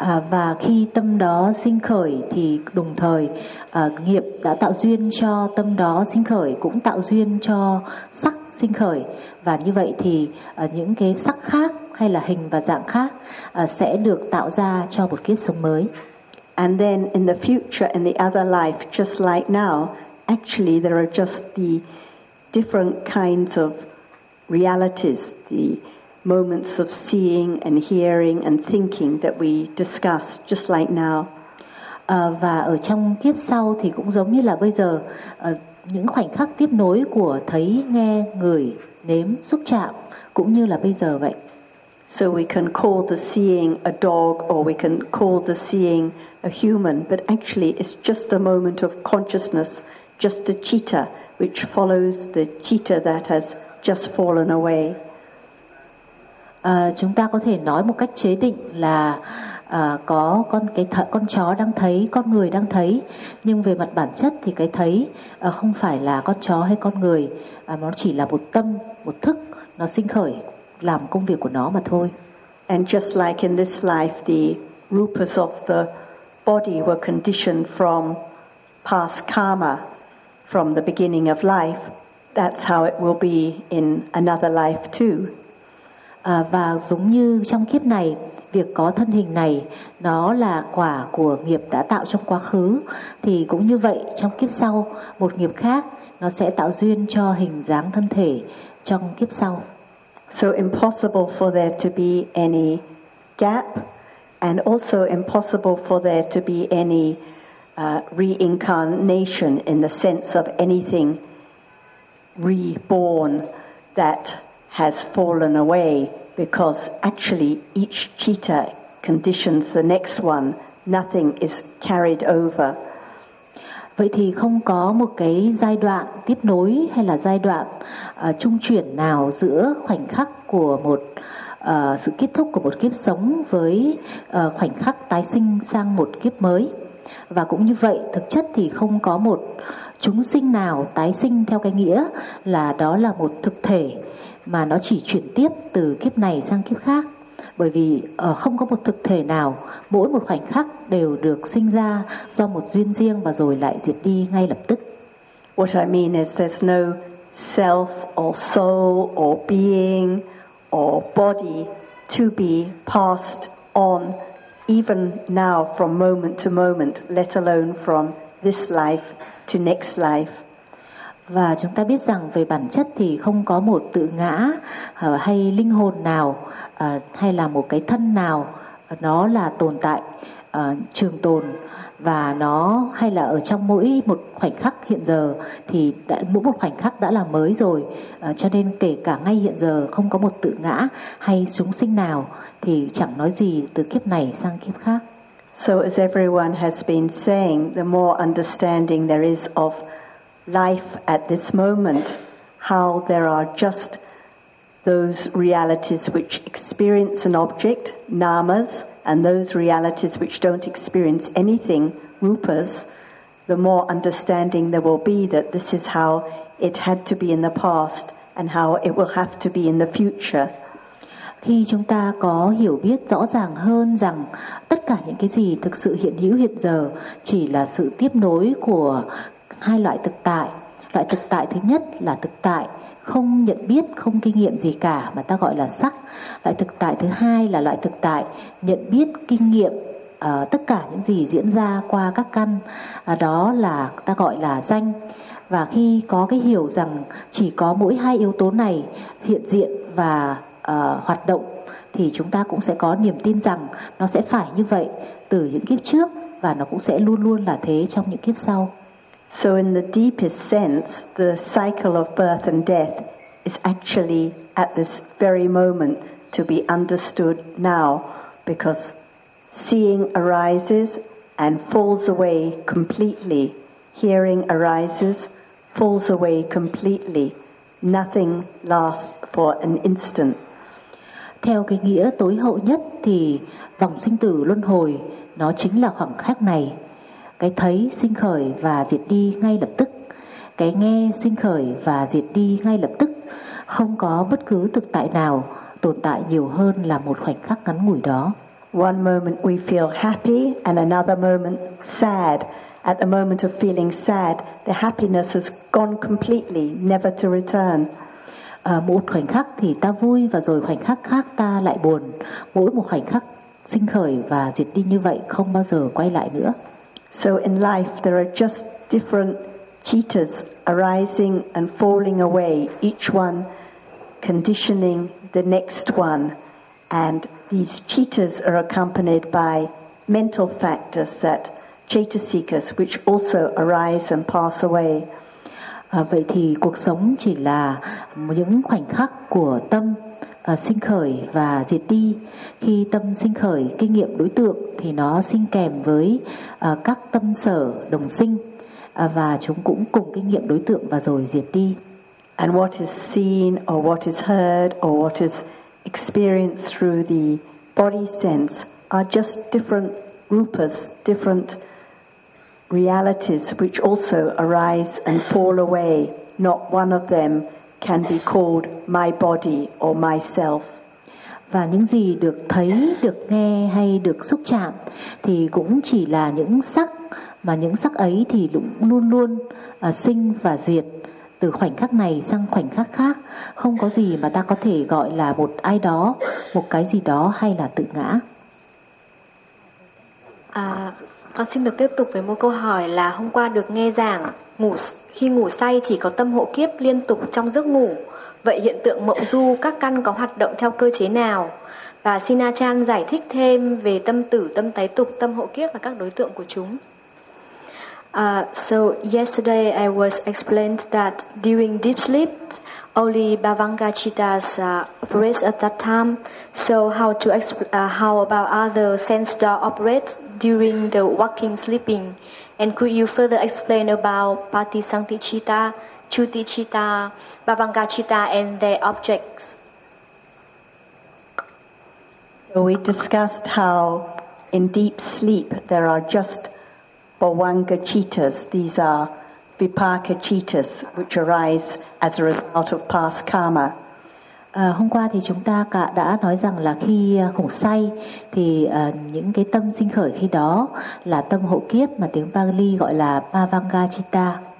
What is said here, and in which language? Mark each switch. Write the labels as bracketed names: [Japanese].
[Vietnamese] Và khi tâm đó sinh khởi thì đồng thời nghiệp đã tạo duyên cho tâm đó sinh khởi, cũng tạo duyên cho sắc sinh khởi. Và như vậy thì những cái sắc khác hay là hình và dạng khác sẽ được tạo ra cho một kiếp sống mới. [English] And then in the future, in the other life, just like now, actually there are just the different kinds of realities, the moments of seeing and hearing and thinking that we discuss just like now. [Vietnamese] Và ở trong kiếp sau thì cũng giống như là bây giờ, những khoảnh khắc tiếp nối của thấy, nghe, ngửi, nếm, xúc chạm cũng như là bây giờ vậy. [English] So we can call the seeing a dog or we can call the seeing a human, but actually it's just a moment of consciousness, just a citta which follows the citta that has just fallen away. [Vietnamese] Chúng ta có thể nói một cách chế định là có con chó đang thấy, con người đang thấy, nhưng về mặt bản chất thì cái thấy không phải là con chó hay con người, nó chỉ là một tâm, một thức, nó sinh khởi làm công việc của nó mà thôi. [English] And just like in this life, the rupas of the body were conditioned from past karma from the beginning of life. That's how it will be in another life too. [Vietnamese] Và giống như trong kiếp này, việc có thân hình này nó là quả của nghiệp đã tạo trong quá khứ, thì cũng như vậy trong kiếp sau, một nghiệp khác nó sẽ tạo duyên cho hình dáng thân thể trong kiếp sau. [English] So impossible for there to be any gap, and also impossible for there to be any reincarnation in the sense of anything reborn that has fallen away, because actually each citta conditions the next one. Nothing is carried over. [Vietnamese] Vậy thì không có một cái giai đoạn tiếp nối hay là giai đoạn trung chuyển nào giữa khoảnh khắc của một sự kết thúc của một kiếp sống với khoảnh khắc tái sinh sang một kiếp mới. Và cũng như vậy, thực chất thì không có một chúng sinh nào tái sinh theo cái nghĩa là đó là một thực thể mà nó chỉ chuyển tiếp từ kiếp này sang kiếp khác. Bởi vì không có một thực thể nào, mỗi một khoảnh khắc đều được sinh ra do một duyên riêng và rồi lại diệt đi ngay lập tức. [English] What I mean is there's no self or soul or being or body to be passed on even now from moment to moment, let alone from this life to next life. [Vietnamese] Và chúng ta biết rằng về bản chất thì không có một tự ngã hay linh hồn nào hay là một cái thân nào nó là tồn tại trường tồn, và nó hay là ở trong mỗi một khoảnh khắc hiện giờ thì đã, mỗi một khoảnh khắc đã là mới rồi, cho nên kể cả ngay hiện giờ không có một tự ngã hay chúng sinh nào, thì chẳng nói gì từ kiếp này sang kiếp khác. [English] So as everyone has been saying, the more understanding there is of life at this moment, how there are just those realities which experience an object, namas, and those realities which don't experience anything, rupas, the more understanding there will be that this is how it had to be in the past and how it will have to be in the future. [Vietnamese] Khi chúng ta có hiểu biết rõ ràng hơn rằng tất cả những cái gì thực sự hiện hữu hiện giờ chỉ là sự tiếp nối của hai loại thực tại. Loại thực tại thứ nhất là thực tại không nhận biết, không kinh nghiệm gì cả mà ta gọi là sắc. Loại thực tại thứ hai là loại thực tại nhận biết, kinh nghiệm tất cả những gì diễn ra qua các căn, đó là ta gọi là danh. Và khi có cái hiểu rằng chỉ có mỗi hai yếu tố này hiện diện và hoạt động, thì chúng ta cũng sẽ có niềm tin rằng nó sẽ phải như vậy từ những kiếp trước và nó cũng sẽ luôn luôn là thế trong những kiếp sau. [English] So in the deepest sense, the cycle of birth and death is actually at this very moment to be understood now, because seeing arises and falls away completely. Hearing arises, falls away completely. Nothing lasts for an instant. [Vietnamese] Theo cái nghĩa tối hậu nhất thì vòng sinh tử luân hồi nó chính là khoảng khắc này. Cái thấy sinh khởi và diệt đi ngay lập tức, cái nghe sinh khởi và diệt đi ngay lập tức, không có bất cứ thực tại nào tồn tại nhiều hơn là một khoảnh khắc ngắn ngủi đó. [English] One moment we feel happy and another moment sad. At the moment of feeling sad, the happiness has gone completely, never to return. [Vietnamese] Một khoảnh khắc thì ta vui và rồi khoảnh khắc khác ta lại buồn. Mỗi một khoảnh khắc sinh khởi và diệt đi như vậy không bao giờ quay lại nữa. [English] So in life there are just different cittas arising and falling away, each one conditioning the next one. And these cittas are accompanied by mental factors that chetasikas, which also arise and pass away. [Vietnamese] Vậy thì cuộc sống chỉ là những khoảnh khắc của tâm sinh khởi và diệt đi. Khi tâm sinh khởi kinh nghiệm đối tượng thì nó sinh kèm với các tâm sở đồng sinh, và chúng cũng cùng kinh nghiệm đối tượng và rồi diệt đi. [English] And what is seen or what is heard or what is experienced through the body sense are just different rupas, different realities which also arise and fall away. Not one of them can be called my body or myself. [Vietnamese] Và những gì được thấy, được nghe hay được xúc chạm thì cũng chỉ là những sắc, mà những sắc ấy thì luôn luôn sinh và diệt từ khoảnh khắc này sang khoảnh khắc khác. Không có gì mà ta có thể gọi là một ai đó, một cái gì đó hay là tự ngã. Con xin được tiếp tục với một câu hỏi là hôm qua được nghe giảng khi ngủ say chỉ có tâm hộ kiếp liên tục trong giấc ngủ. Vậy hiện tượng mộng du các căn có hoạt động theo cơ chế nào? Và xin A-chan giải thích thêm về tâm tử, tâm tái tục, tâm hộ kiếp và các đối tượng của chúng. [English] So yesterday I was explained that during deep sleep, only Bhavanga Chittas operate at that time. So how to how about other sense that operate during the waking sleeping? And could you further explain about Patisangticitta, Chuticitta, Bhavangacitta, and their objects? So we discussed how in deep sleep there are just Bhavanga Chittas. These are Vipaka Chittas, which arise as a result of past karma. [Vietnamese] Hôm qua thì chúng ta đã nói rằng là khi ngủ say thì những cái tâm sinh khởi khi đó là tâm hộ kiếp mà tiếng Pali gọi là Bhavanga Chitta.